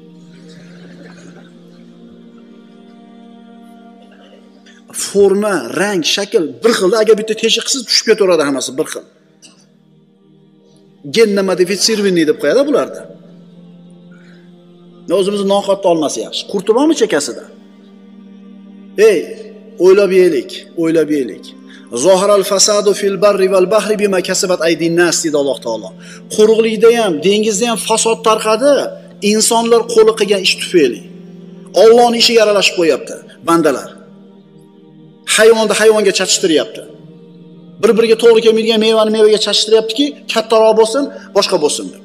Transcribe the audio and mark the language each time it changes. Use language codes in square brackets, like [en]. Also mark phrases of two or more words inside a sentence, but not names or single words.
[uz] Forma, rang, shakl bir xilda, agar bitta teshik qilsiz tushib ketaveradi hammasi bir xil. Genna modifitsirованный deb qo'yadi bularda. O'zimizni noqatda olmasi yaxshi. Qurti bormi chekasida? Ey, o'ylab yeylik. [ar] ظهر الفساد في البر والبحر بما كسبت أيدي الناس [uz] dedi Alloh taolo. Quruqlikda ham, dengizda ham fasod tarqadi, insonlar qo'li qilgan ish tufayli. Allohning ishiga aralashib qo'yapti bandalar. Hayvonga chachishtiryapti. Bir-biriga to'g'ri kelmaydigan mevani mevaga chachishtiryaptiki, kattaroq bo'lsin, boshqa bo'lsin deb.